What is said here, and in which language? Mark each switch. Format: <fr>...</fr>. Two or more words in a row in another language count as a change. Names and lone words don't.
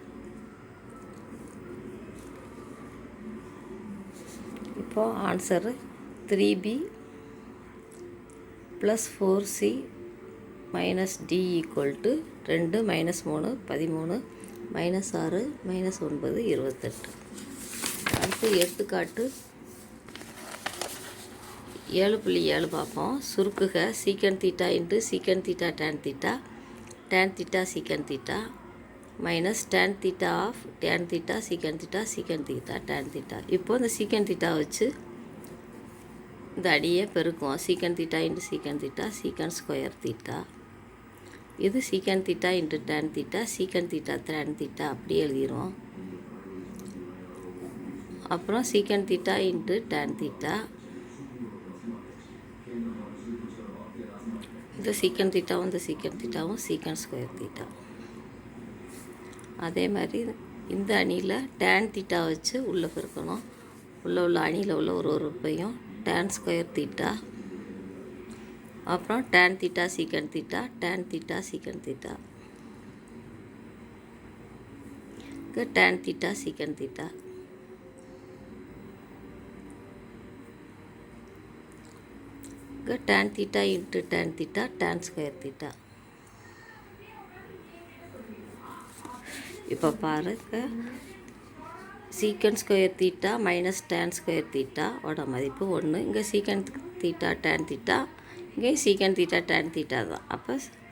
<ta>இப்போது ஆன்சரு 3b + 4c - d = 2 - 3 13 -6 -9 28. அடுத்து எடுத்துக்காட்டு 7.7 பார்ப்போம். சுருக்குக sec θ × sec θ tan θ tan θ sec θ மைனஸ் tan θ ஆஃப் tan θ sec θ sec θ tan θ. இப்போ இந்த sec θ வச்சு இந்த அடியை பெருக்குவோம். sec θ × sec θ sec² θ. இது sec θ × tan θ sec θ tan θ அப்படி எழுதிடுவோம். அப்புறம் sec θ × tan θ இந்த sec θவும் இந்த sec θவும் sec² θ. அதே மாதிரி இந்த அணியில் tan θ வச்சு உள்ளே பெருக்கணும். உள்ள அணியில் உள்ள ஒரு உறுப்பையும் tan² θ அப்புறம் tan θ sec θ tan θ sec θ tan θ sec θ tan θ × tan θ tan² θ. இப்போ பாருங்கள் sec² θ - tan² θ ஓட மதிப்பு 1. இங்கே sec θ tan θ இங்கே sec θ tan θ தான்.</ta>